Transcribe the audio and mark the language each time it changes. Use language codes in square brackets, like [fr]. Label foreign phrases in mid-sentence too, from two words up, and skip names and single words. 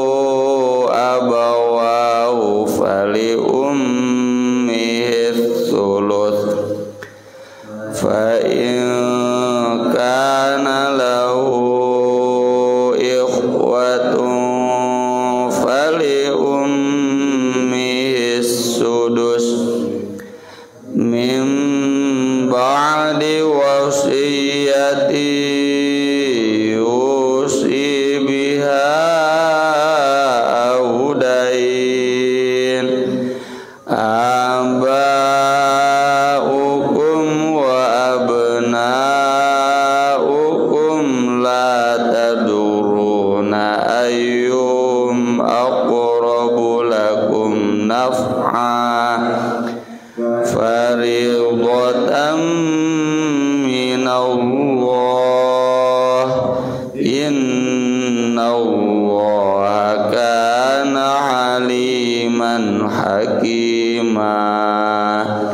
[ar] أبواه فلأمه الثلث فإن كان له إخوة فلأمه السدس من بعد وصية يوصي بها أو دين آباؤكم و أبناؤكم لا تدرون أيهم أقرب لكم نفعا فريضة من الله إن الله كان عليما حكيما.